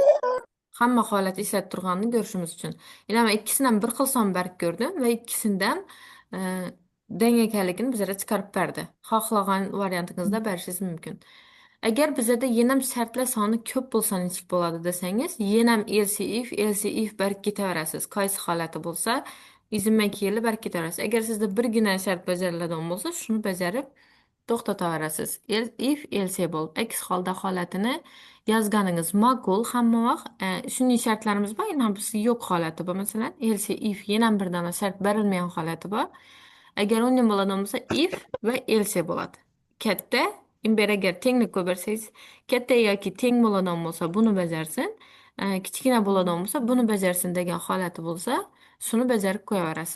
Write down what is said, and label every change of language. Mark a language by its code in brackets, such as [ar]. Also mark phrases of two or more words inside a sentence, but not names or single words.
[uz] Hamma holat ishlab turganini ko'rishimiz uchun. Men ikkisidan bir xil son berib ko'rdim va ikkisidan deng ekanligini bizga chiqarib berdi. Xohlagan variantingizda berishingiz mumkin. Agar bizda yana shartlar soni ko'p bo'lsa nechik bo'ladi desangiz, yana [en] else if [uz] berib ketaverasiz. Qaysi holati bo'lsa, izimdan kelib berib ketaverasiz. Agar sizda birgina shart bajariladigan bo'lsa, shuni bajarib to'xtataverasiz. [en] If else [uz] bo'lib, aks holda holatini yozganingiz ma'qul hamma vaqt. Shunday shartlarimiz bor, yana bizda yo'q holati bor. Masalan, [en] else if [uz] yana bir dona shart berilmagan holati bor. Agar undan bo'ladigan bo'lsa, if va else bo'ladi. Katta, agar tenglik qo'yib bersangiz, katta yoki teng bo'ladigan bo'lsa, buni bajarsin. Kichkina bo'ladigan bo'lsa, buni bajarsin degan holati bo'lsa, shuni bajarib qo'yaverasiz.